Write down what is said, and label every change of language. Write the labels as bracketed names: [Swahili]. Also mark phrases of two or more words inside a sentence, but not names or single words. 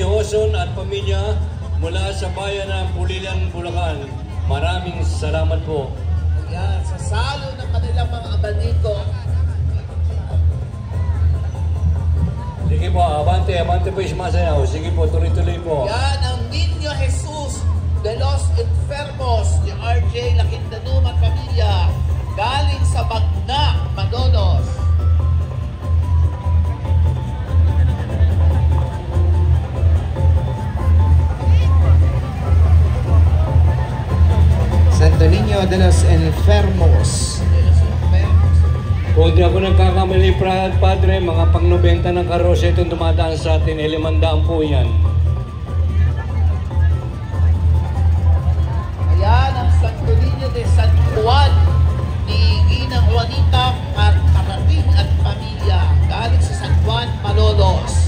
[Filipino] Hoson at pamilya mula sa bayan ng Pulilan, Bulacan. Maraming salamat po. Yan, sa salo ng kanilang mga abaniko. Sige po, abante po yung sumasayaw. Sige po, tuloy-tuloy po. Yan ang Niño Jesus de los Enfermos ni R.J. Lakindanum at pamilya galing sa Magna, Manolos. Santo Niño de los Enfermos. Kung di ako nagkakamali, Padre, mga pang-90 ng karosya itong dumadaan sa atin, 500 po yan. Ayan ang Santo Niño de San Juan ni Ginang Juanita at Karating at pamilya galing sa San Juan, Malolos.